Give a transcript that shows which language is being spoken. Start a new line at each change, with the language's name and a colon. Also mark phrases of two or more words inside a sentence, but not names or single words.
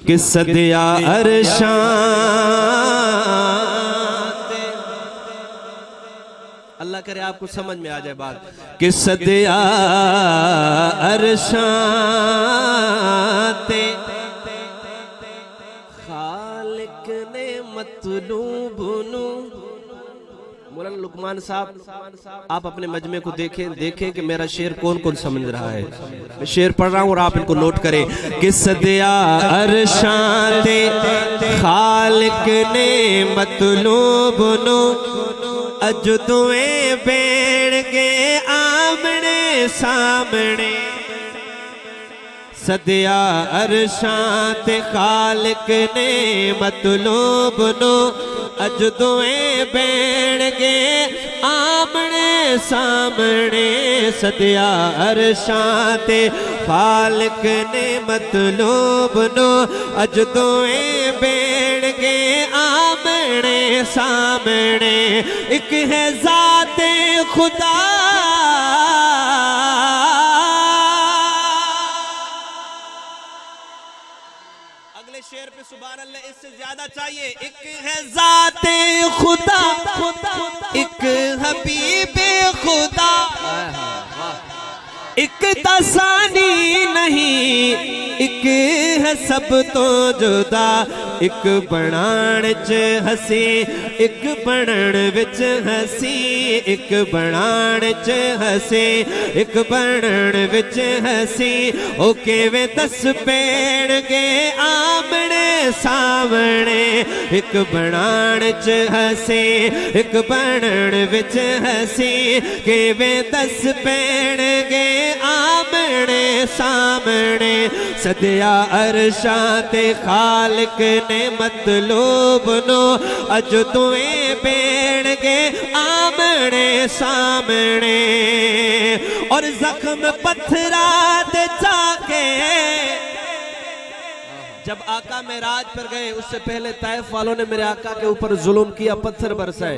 Urdu: کہ
Punjabi: صدیا عرشاں
Urdu: اللہ کرے آپ کو سمجھ میں آ جائے بات کہ
Punjabi: صدیا عرشاں تے خالق نے مطلوب نو
Urdu: مولانا لقمان صاحب آپ اپنے مجمع کو دیکھیں کہ میرا شعر کون کون سمجھ رہا ہے. میں شعر پڑھ رہا ہوں اور آپ ان کو نوٹ کریں کہ
Punjabi: صدیا عرشاں تے خالق نے مطلوب نو اجدویں بیڑ گے آمنے سامنے. صدیا عرشاں تے خالق نے مطلوب نو اجدویں بیڑ گے آمنے سامنے. صدیا عرشاں تے خالق نے مطلوب نو اجدویں بیڑ گے آمنے سامنے.
Urdu: ایک ہے ذات خدا اگلے شعر پہ سبحان اللہ اس سے زیادہ چاہیے. ایک ہے ذات خدا ایک حبیب خدا ایک تسانی نہیں ایک ہے سب تو جدا.
Punjabi: ایک بنان چ ہسی ایک بنن وچ ہسی ایک بنان چ ہسی ایک بنن وچ ہسی. او کیویں دس پیڑ گے آمنے سامنے. ایک بنان چ ہسی ایک بنن وچ ہسی کیویں دس پیڑ گے آمنے سامنے. صدیا عرشاں تے خالق نے مطلوب نو اجدویں بیڑ گے آمنے سامنے.
Urdu: اور زخم پتھرات جا کے جب آقا معراج پر گئے اس سے پہلے طائف والوں نے میرے آقا کے اوپر ظلم کیا پتھر برسائے.